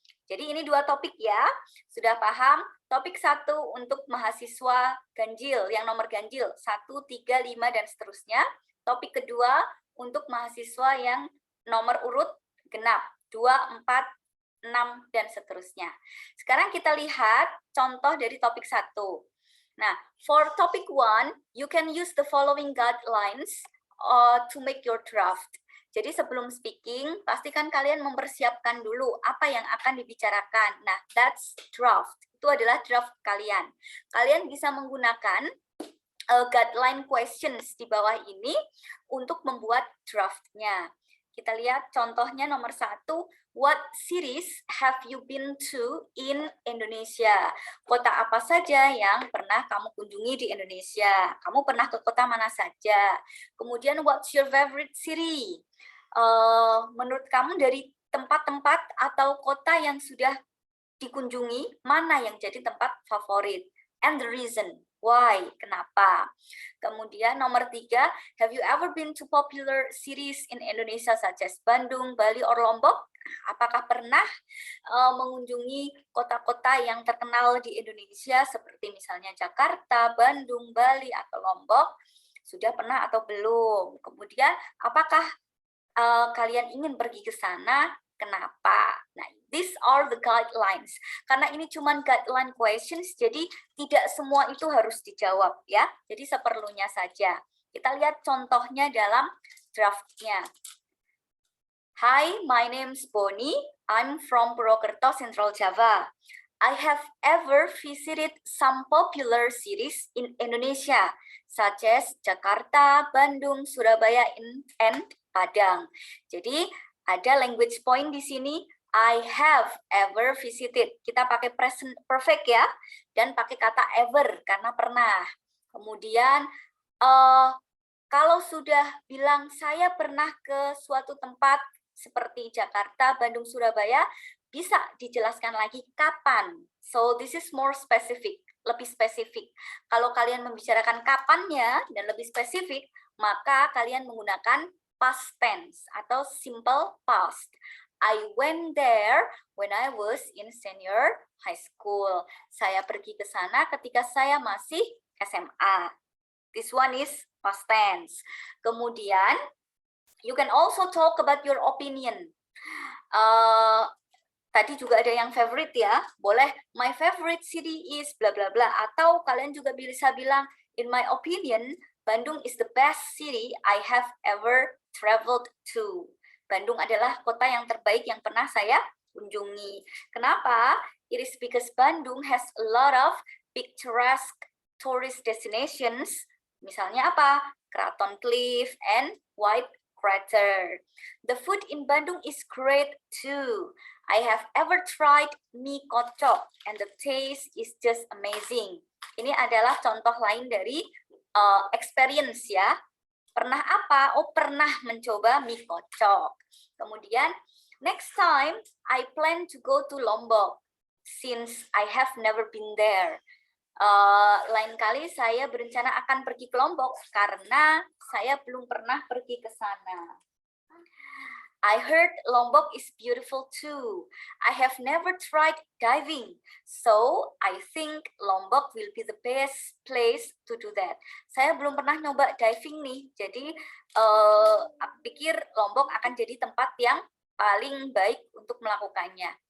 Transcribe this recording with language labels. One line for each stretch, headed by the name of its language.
Indonesian: Jadi ini 2 topik ya, sudah paham? Topik 1 untuk mahasiswa ganjil, yang nomor ganjil, 1, 3, 5, dan seterusnya. Topik kedua untuk mahasiswa yang nomor urut genap, 2, 4, 6, dan seterusnya. Sekarang kita lihat contoh dari topik 1.
English: Nah, for topic 1, you can use the following guidelines to make your draft.
Indonesian: Jadi sebelum speaking, pastikan kalian mempersiapkan dulu apa yang akan dibicarakan.
English: Nah, that's draft.
Indonesian: Itu adalah draft kalian. Kalian bisa menggunakan guideline questions di bawah ini untuk membuat draftnya. Kita lihat contohnya nomor 1.
English: What cities have you been to in Indonesia?
Indonesian: Kota apa saja yang pernah kamu kunjungi di Indonesia? Kamu pernah ke kota mana saja? Kemudian,
English: what's your favorite city?
Indonesian: Menurut kamu dari tempat-tempat atau kota yang sudah dikunjungi, mana yang jadi tempat favorit?
English: And the reason. Why?
Indonesian: Kenapa?
English: Kemudian nomor 3, have you ever been to popular cities in Indonesia such as Bandung, Bali, or Lombok?
Indonesian: Apakah pernah mengunjungi kota-kota yang terkenal di Indonesia seperti misalnya Jakarta, Bandung, Bali, atau Lombok? Sudah pernah atau belum? Kemudian apakah kalian ingin pergi ke sana? Kenapa?
English: Nah, these are the guidelines.
Indonesian: Karena ini cuma guideline questions, jadi tidak semua itu harus dijawab ya. Jadi seperlunya saja. Kita lihat contohnya dalam draftnya.
English: Hi, my name's Bonnie. I'm from Purwokerto, Central Java. I have ever visited some popular cities in Indonesia, such as Jakarta, Bandung, Surabaya, and Padang.
Indonesian: Jadi ada
English: language point
Indonesian: di sini.
English: I have ever visited.
Indonesian: Kita pakai present perfect ya, dan pakai kata ever karena pernah. Kemudian kalau sudah bilang saya pernah ke suatu tempat seperti Jakarta, Bandung, Surabaya, bisa dijelaskan lagi kapan.
English: So this is more specific,
Indonesian: lebih spesifik. Kalau kalian membicarakan kapannya dan lebih spesifik, maka kalian menggunakan past tense atau simple past.
English: I went there when I was in senior high school.
Indonesian: Saya pergi ke sana ketika saya masih SMA.
English: This one is past tense.
Indonesian: Kemudian,
English: you can also talk about your opinion.
Indonesian: Tadi juga ada yang favorite ya. Boleh,
English: my favorite city is bla bla bla.
Indonesian: Atau kalian juga bisa bilang,
English: in my opinion, Bandung is the best city I have ever traveled to.
Indonesian: Bandung adalah kota yang terbaik yang pernah saya kunjungi. Kenapa?
English: It is because Bandung has a lot of picturesque tourist destinations
Indonesian: Misalnya apa?
English: Kraton Cliff and White Crater. The food in Bandung is great too. I have ever tried mie kocok and the taste is just amazing.
Indonesian: Ini adalah contoh lain dari experience ya. Pernah apa? Oh, pernah mencoba mie kocok.
English: Kemudian, next time I plan to go to Lombok since I have never been there.
Indonesian: Lain kali saya berencana akan pergi ke Lombok karena saya belum pernah pergi ke sana.
English: I heard Lombok is beautiful too. I have never tried diving, so I think Lombok will be the best place to do that.
Indonesian: Saya belum pernah nyoba diving nih, jadi aku pikir Lombok akan jadi tempat yang paling baik untuk melakukannya.